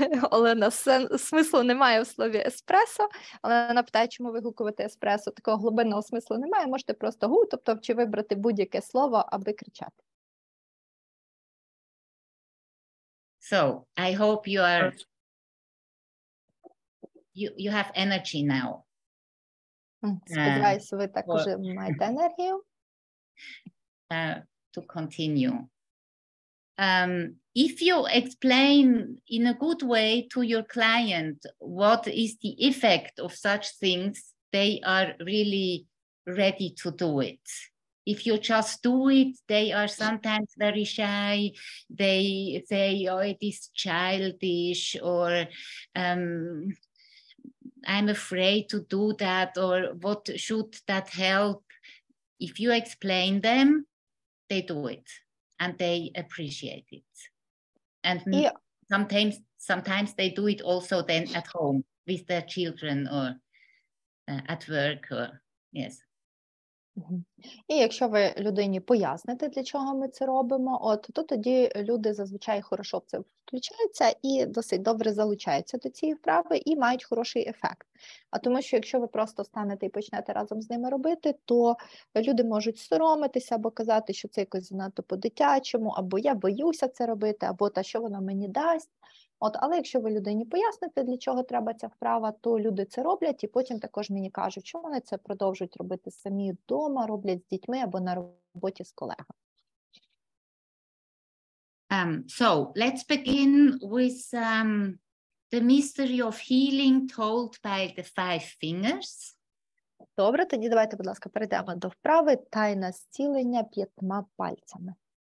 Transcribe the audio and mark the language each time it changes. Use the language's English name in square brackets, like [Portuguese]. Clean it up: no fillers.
[Ukrainian] Олена, смислу немає в слові еспресо. Олена питає, чому вигукувати еспресо. Такого глибинного смислу немає, можете просто гу, тобто чи вибрати будь-яке слово, аби кричати. [English] So, I hope you are you have energy now. [Ukrainian] Сподіваюся, ви також маєте енергію. [English] To continue. If you explain in a good way to your client what is the effect of such things, they are really ready to do it. If you just do it, they are sometimes very shy. They say, oh, it is childish, or I'm afraid to do that, or what should that help? If you explain them, they do it and they appreciate it. And sometimes they do it also then at home with their children or at work, or yes. [Ukrainian] І якщо ви людині поясните, для чого ми це робимо, то тоді люди зазвичай хорошо в це включаються і досить добре залучаються до цієї вправи і мають хороший ефект. А тому що якщо ви просто станете і почнете разом з ними робити, то люди можуть соромитися або казати, що це якось занадто по-дитячому, або я боюся це робити, або та що воно мені дасть. Але якщо ви людині поясните, для чого треба ця вправа, то люди це роблять, і потім також мені кажуть, що вони це продовжують робити самі вдома, роблять з дітьми або на роботі з колегами. [English] So, let's begin with the mystery of healing told by the 5 fingers. [Ukrainian] Добре, тоді давайте, будь ласка, перейдемо до вправи «Тайна зцілення 5 пальцями».